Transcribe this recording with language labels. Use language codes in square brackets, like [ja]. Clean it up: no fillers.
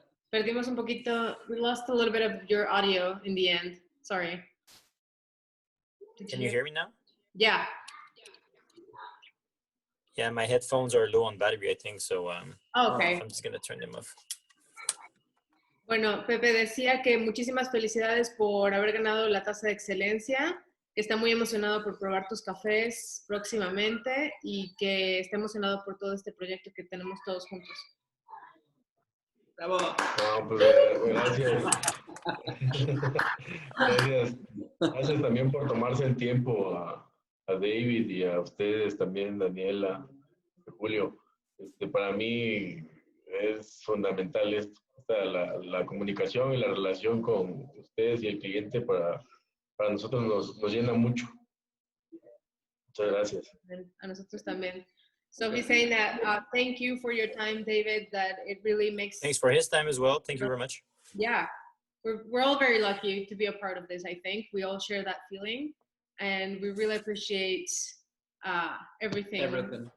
[es] perdimos un poquito. [en] We lost a little bit of your audio in the end. Sorry. Can you hear me now? Yeah. Yeah, my headphones are low on battery, I think, so okay. I'm just going to turn them off. [es] Bueno, Pepe decía que muchísimas felicidades por haber ganado la taza de excelencia, que está muy emocionado por probar tus cafés próximamente y que está emocionado por todo este proyecto que tenemos todos juntos. ¡Bravo! No, pues, gracias. Gracias también por tomarse el tiempo a David y a ustedes también, Daniela, Julio. Para mí es fundamental la comunicación y la relación con ustedes y el cliente para nosotros nos llena mucho. Muchas gracias. A nosotros también. [en] So he's saying that thank you for your time, David, that it really makes... Thanks for his time as well. Thank you very much. Yeah, we're all very lucky to be a part of this, I think. We all share that feeling, and we really appreciate everything.